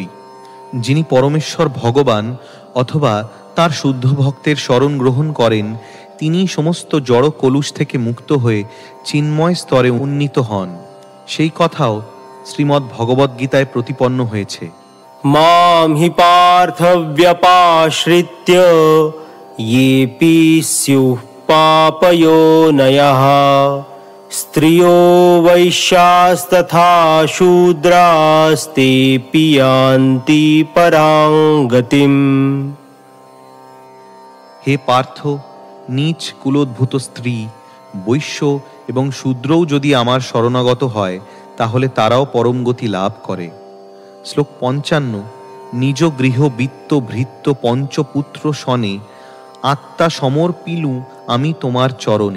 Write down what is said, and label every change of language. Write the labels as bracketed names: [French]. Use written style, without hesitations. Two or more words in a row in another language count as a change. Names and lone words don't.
[Bangla] যিনি পরমেশ্বর ভগবান অথবা তার শুদ্ধ ভক্তের শরণ গ্রহণ করেন, তিনি সমস্ত জড় কলুষ থেকে মুক্ত হয়ে চিন্ময় স্তরে উন্নীত হন। সেই কথাও শ্রীমদ্ ভগবদ্গীতায় প্রতিপন্ন হয়েছে। [Sanskrit] মাম হি পার্থ ব্যপাশ্রিত্য येऽपि स्युः पापयोनयः स्त्रियो वैश्यास्तथा शूद्रास्तेऽपि यान्ति परां गतिम्। [Bangla] হে পার্থ, নীচ কুলোদ্ভূত স্ত্রী, বৈশ্য এবং শূদ্রও যদি আমার শরণাগত হয় তাহলে তারাও পরম গতি লাভ করে। শ্লোক ৫৫। নিজ গৃহ বিত্ত ভৃত্য পঞ্চপুত্র শনে আত্মা সমর্পিলু আমি তোমার চরণে।